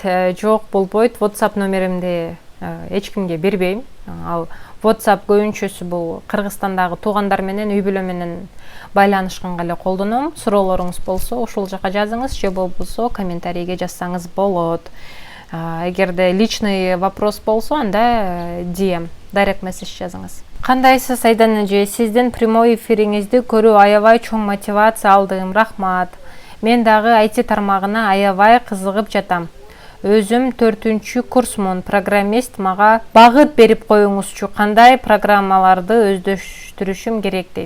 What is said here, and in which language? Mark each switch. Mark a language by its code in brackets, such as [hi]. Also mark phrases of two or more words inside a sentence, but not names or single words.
[ky] Жок, болбойт. WhatsApp номеримди эч кимге бербейм. Ал WhatsApp көбүнчөсү бул Кыргызстандагы туугандар менен, үй бүлө менен байланышканга эле колдоном. Суроолоруңуз болсо, ошол жака жазыңыз, же болбосо комментарийге жазсаңыз болот. Эгерде [ru] личный вопрос [ky] болсо, анда DM, [en] direct message [ky] жазыңыз. Кандайсыз, Айдан эже? Сиздин прямой эфириңизди көрүү аябай чоң мотивация алдым. Рахмат. Мен дагы IT тармагына аябай кызыгып жатам. Өзүм 4-чү курсмун, программист, мага багыт берип коюңузчу, кандай программаларды өздөштүрүшүм керек, дейт.